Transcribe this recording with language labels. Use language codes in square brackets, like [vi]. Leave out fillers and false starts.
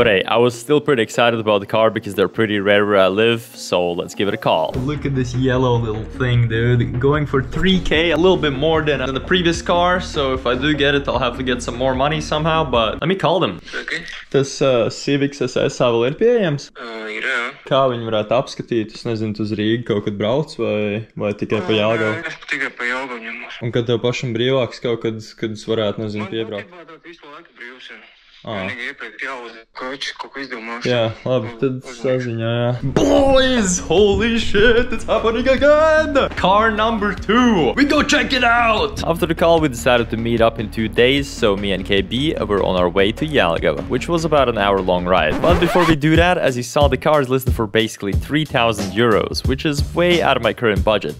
[en] But hey, I was still pretty excited about the car because they're pretty rare where I live, so let's give it a call. Look at this yellow little thing, dude. Going for 3K, a little bit more than the previous car, so if I do get it, I'll have to get some more money somehow, but let me call them. Okay. [lv] Tas Civic SS vēl ir pieejams? Ir, jā. Kā viņi varētu apskatīt? Es nezinu, tu uz Rīgu kaut kad brauc vai tikai pa Jelgavu? Es tikai pa Jelgavu ņemos. Un kad tev pašam brīvāks kaut kad, kad es varētu, nezinu, piebraukt? Man patiesībā visu laiku brīvs, jā. Vienīgi iepēc jāuzliek koči, kaut ko izdomāšu. Jā, labi, tad saziņā, jā. [en] Boys, holy shit, it's happening again! Car number 2, we go check it out! After the call, we decided to meet up in 2 days, so me and KB were on our way to Jelgava, which was about an hour-long ride. But before we do that, as you saw, the car is listed for basically 3,000 euros, which is way out of my current budget.